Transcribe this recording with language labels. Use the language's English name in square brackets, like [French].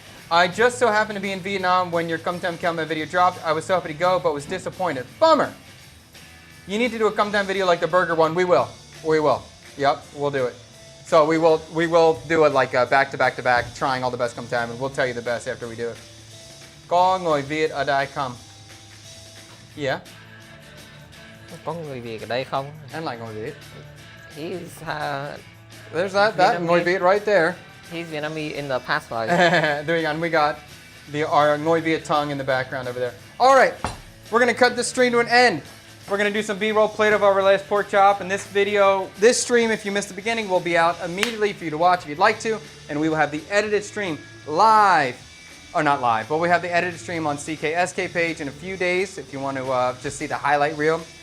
[English] I just so happened to be in Vietnam when your Cum Tam Khao Met video dropped. I was so happy to go, but was disappointed. Bummer. You need to do a Cum Tam video like the burger one. We will. We will. Yep, we'll do it. So we will do it like back to back to back, trying all the best Cum Tam, and we'll tell you the best after we do it. [Vietnamese] Có người Việt ở đây không? [English] Yeah. [Vietnamese] Có người Việt ở đây không? [English] And like [Vietnamese] người Việt. [English] He's There's that [Vietnamese] người Việt [English] right there. He's Vietnamese in the past life. There you go. And we got our Noi Viet tongue in the background over there. All right, we're gonna cut this stream to an end. We're gonna do some B-roll plate of our last pork chop, and this video, this stream, if you missed the beginning, will be out immediately for you to watch if you'd like to, and we will have the edited stream live, or not live, but we have the edited stream on CKSK page in a few days if you want to just see the highlight reel.